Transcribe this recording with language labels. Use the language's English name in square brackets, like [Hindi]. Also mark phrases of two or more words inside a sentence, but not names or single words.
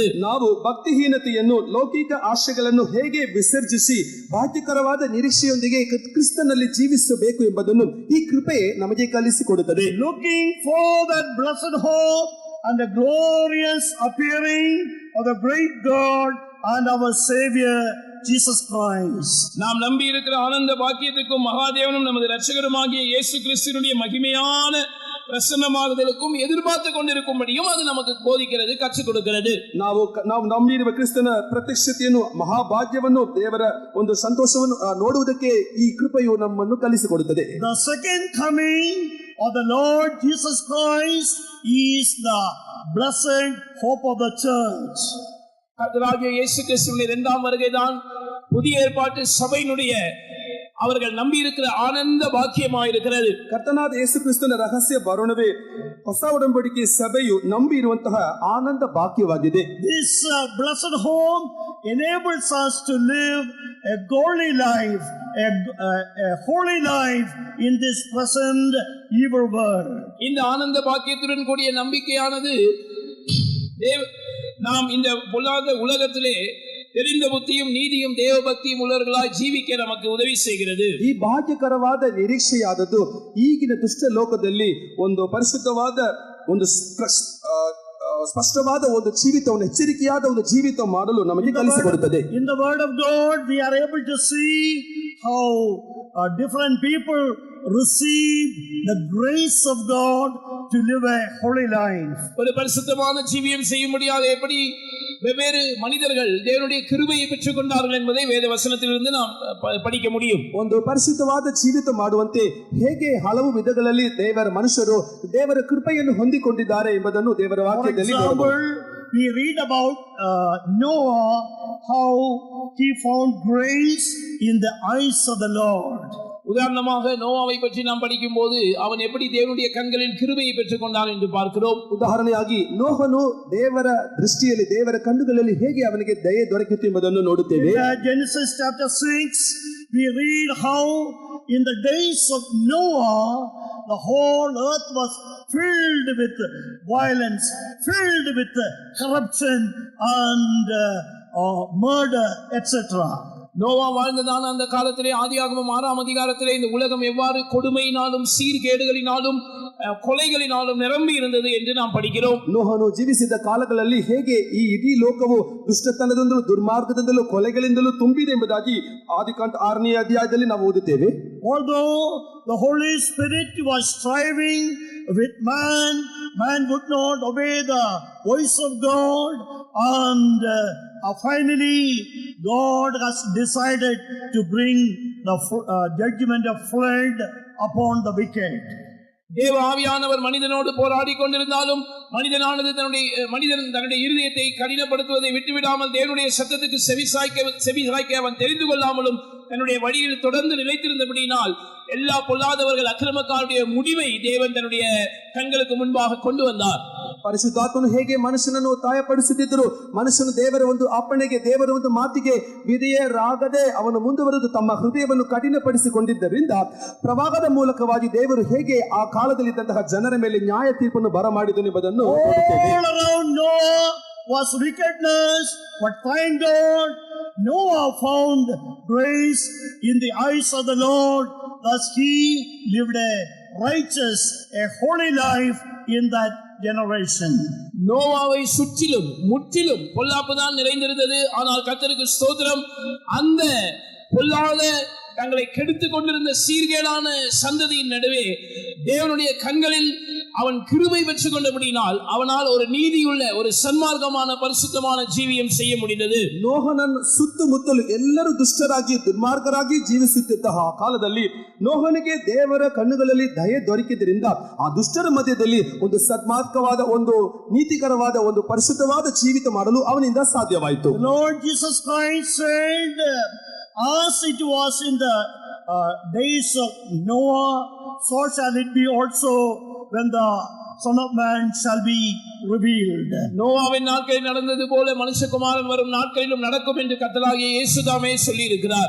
[Kannada] ನಾವು ಭಕ್ತಿಹೀನತೆಯನ್ನು ಲೌಕಿಕ ಆಶೆಗಳನ್ನು ಹೇಗೆ ವಿಸರ್ಜಿಸಿ ಭಾಗ್ಯಕರವಾದ ನಿರೀಕ್ಷೆಯೊಂದಿಗೆ ಕ್ರಿಸ್ತನಲ್ಲಿ ಜೀವಿಸಬೇಕು ಎಂಬುದನ್ನು ಈ ಕೃಪೆ ನಮಗೆ ಕಲಿಸಿಕೊಡುತ್ತದೆ. [English] Looking for that blessed hope and the glorious appearing of the great God and our Savior Jesus Christ. [Tamil] நாம் நம்பி இருக்கிற ஆனந்த பாக்கியத்துக்கும் மகாதேவனும் நமது இரட்சகருமாகிய இயேசு கிறிஸ்துவினுடைய மகிமையான பிரசன்னமாகுதலுக்கும் எதிர்பார்த்து கொண்டிருக்கும்படியும் அது நமக்கு போதிக்கிறது, கற்றுக் கொடுக்கிறது. [Kannada] ನಾವು ನಂಬಿರುವ ಕ್ರಿಸ್ತನ ಪ್ರತ್ಯಕ್ಷತೆಯನ್ನು ಮಹಾಭಾಗ್ಯವನ್ನು ದೇವರ ಒಂದು ಸಂತೋಷವನ್ನು ನೋಡುವುದಕ್ಕೆ ಈ ಕೃಪೆಯು ನಮ್ಮನ್ನು ಕಲಿಸಿಕೊಡುತ್ತದೆ. [English] The second coming of the Lord Jesus Christ is the blessed hope of the church. [Tamil] கர்த்தராகிய இயேசு கிறிஸ்துவின் இரண்டாம் வருகைதான் புதிய ஏற்பாட்டு சபையினுடைய அவர்கள் நம்பி இருக்கிற ஆனந்த பாக்கியமாயிருக்கிறது. [Kannada] ಕರ್ತನಾದ ಯೇಸು ಕ್ರಿಸ್ತನ ರಹಸ್ಯ ಬರುಣವೇ ಹೊಸ ಒಡಂಬಡಿಕೆ ಸಭೆಯು ನಂಬಿ ಇರುವಂತಹ ಆನಂದ ಭಾಗ್ಯವಾಗಿದೆ. [English] This blessed home enables us to live a godly life, a holy life in this present evil world. [Tamil] இந்த ஆனந்த பாக்கியத்துடன் கூடிய நம்பிக்கையானது நாம் இந்த பொல்லாத உலகத்திலே தெரிந்த புத்தியும் நீதியும் தேவ பக்தியும் உள்ளவர்களாய் ஜீவிக்க நமக்கு உதவி செய்கிறது. [Kannada] ಈ ಭಾಗ್ಯಕರವಾದ ನಿರೀಕ್ಷೆಯಾದದ್ದು ಈಗಿನ ದುಷ್ಟ ಲೋಕದಲ್ಲಿ ಒಂದು ಪರಿಶುದ್ಧವಾದ ಒಂದು ಸ್ಪಷ್ಟವಾದ ಒಂದು ಜೀವಿತವನ್ನು ಎಚ್ಚರಿಕೆಯಾದ ಒಂದು ಜೀವಿತ ಮಾಡಲು ನಮಗೆ ಕಲಿಸಿಕೊಡುತ್ತದೆ. [English] In the word of God we are able to see how different people receive the grace of God to live a holy life. [Tamil] ஒரு பரிசுத்தமான ஜீவியம் செய்யும்படியாக எப்படி வெவ்வேறு மனிதர்கள் தேவனுடைய கிருபையை பெற்றுக் கொண்டார்கள் என்பதை வேத வசனத்திலிருந்து நாம் படிக்க முடியும். [Kannada] ಒಂದು ಪರಿಶುದ್ಧವಾದ ಜೀವಿತ ಮಾಡುವಂತೆ ಹೇಗೆ ಹಲವು ವಿಧಗಳಲ್ಲಿ ದೇವರ ಮನುಷ್ಯರು ದೇವರ ಕೃಪೆಯನ್ನು ಹೊಂದಿಕೊಂಡಿದ್ದಾರೆ ಎಂಬುದನ್ನು ದೇವರ ವಾಕ್ಯದಲ್ಲಿ ನೋಡಬಹುದು. [English] We read about Noah, how he found grace in the eyes of the Lord. [Tamil] உதாரணமாக நோவாவை பற்றி நாம் படிக்கும் போது அவன் எப்படி தேவனுடைய கண்களில் கிருபையை பெற்றுக் கொண்டான் என்று பார்க்கிறோம். [Kannada] ಉದಾಹರಣೆಯಾಗಿ ನೋಹನು ದೇವರ ದೃಷ್ಟಿಯಲ್ಲಿ ದೇವರ ಕಣ್ಣುಗಳಲ್ಲಿ ಹೇಗೆ ಅವನಿಗೆ ದಯೆ ದೊರಕಿತು ಎಂಬುದನ್ನು ನೋಡುತ್ತೇವೆ. [English] Genesis chapter 6 we read how in the days of Noah the whole earth was filled with violence, filled with corruption and murder, etc. [Tamil] நோவா வாழ்ந்ததான அந்த காலத்திலே ஆதியாகமம் 6ஆம் அதிகாரத்திலே இந்த உலகம் எவ்வாறு கொடுமையினாலும் சீர்கேடுகளினாலும் கொலைகளினாலும் நிரம்பி இருந்தது என்று நாம் படிக்கிறோம். [Kannada] ನೋಹನು ಜೀವಿಸಿದ ಕಾಲಗಳಲ್ಲಿ ಹೇಗೆ ಈ ಇಡೀ ಲೋಕವು ದುಷ್ಟತನದಿಂದಲೂ ದುರ್ಮಾರ್ಗದಿಂದಲೂ ಕೊಲೆಗಳಿಂದಲೂ ತುಂಬಿದೆ ಎಂಬುದಾಗಿ ಆದಿಕಾಂಡ 6ನೇ ಅಧ್ಯಾಯದಲ್ಲಿ ನಾವು ಓದುತ್ತೇವೆ. [English] Although the Holy Spirit was striving with man, man would not obey the voice of God, and finally God has decided to bring the judgment of flood upon the wicked. [Tamil] தேவ ஆவியானவர் மனிதனோடு போராடி கொண்டிருந்தாலும் மனிதனானது தன்னுடைய இருதயத்தை கடினப்படுத்துவதை விட்டுவிடாமல் தேவனுடைய சத்தத்துக்கு செவிசாய்க்க அவன் தெரிந்து கொள்ளாமலும் தன்னுடைய வழியில் தொடர்ந்து நிலைத்திருந்தபடியினால் எல்லா பொல்லாதவர்கள் அக்கிரமக்காரருடைய முடிவை தேவன் தன்னுடைய கண்களுக்கு முன்பாக கொண்டு வந்தார். [Kannada] ಪರಿಶುದ್ಧಾತ್ಮನು ಹೇಗೆ ಮನುಷ್ಯನನ್ನು ತಾಯಪಡಿಸುತ್ತಿದ್ದರು, ಮನುಷ್ಯನು ದೇವರ ಒಂದು ಅಪ್ಪಣೆಗೆ ದೇವರ ಒಂದು ಮಾತಿಗೆ ವಿಧೇಯರಾಗದೆ ಅವನು ಮುಂದುವರೆದು ತಮ್ಮ ಹೃದಯವನ್ನು ಕಠಿಣಪಡಿಸಿಕೊಂಡಿದ್ದರಿಂದ ಪ್ರವಾಹದ ಮೂಲಕವಾಗಿ ದೇವರು ಹೇಗೆ ಆ ಕಾಲದಲ್ಲಿದ್ದಂತಹ ಜನರ ಮೇಲೆ ನ್ಯಾಯ ತೀರ್ಪನ್ನು ಬರಮಾಡಿದನು ಎಂಬುದನ್ನು [English] all around Noah was wickedness, but thank God Noah found grace in the eyes of the Lord. Thus he lived a righteous, a holy life in that generation. [Tamil] நோவாவை சுற்றிலும் முற்றிலும் பொல்லாப்புதான் நிறைந்திருந்தது. ஆனால் கர்த்தருக்கு ஸ்தோத்திரம், அந்த பொல்லாத தங்களை கெடுத்துக் கொண்டிருந்த சீர்கேடான சந்ததியின் நடுவே தேவனுடைய கண்களில் அவன் கிருபை பெற்றுக் கொண்டபடினால் அவனால் ஒரு நீதியுள்ள ஒரு சன்மார்க்கமான பரிசுத்தமான ஜீவியம் செய்ய முடிந்தது. [Kannada] ನೋಹನನ್ನು ಸುತ್ತಮುತ್ತಲು ಎಲ್ಲರೂ ದುಷ್ಟರಾಗಿ ದುರ್ಮಾರ್ಗರಾಗಿ ಜೀವಿಸುತ್ತಿದ್ದ ಆ ಕಾಲದಲ್ಲಿ ನೋಹನಿಗೆ ದೇವರ ಕಣ್ಣುಗಳಲ್ಲಿ ದಯೆ ದೊರಕಿದ್ದರಿಂದ ಆ ದುಷ್ಟರ ಮಧ್ಯದಲ್ಲಿ ಒಂದು ಸನ್ಮಾರ್ಗವಾದ ಒಂದು ನೀತಿಕರವಾದ ಒಂದು ಪರಿಶುದ್ಧವಾದ ಜೀವಿತ ಮಾಡಲು ಅವನಿಂದ ಸಾಧ್ಯವಾಯಿತು. [English] Lord Jesus Christ said, as it was in the days of Noah, so shall it be also when the Son of Man shall be revealed. [Tamil] நோவாவின் நாட்களில் நடந்தது போல மனுஷகுமாரன் வரும் நாட்களிலும் நடக்கும் என்று கர்த்தராகிய இயேசு தாமே சொல்லி இருக்கிறார்.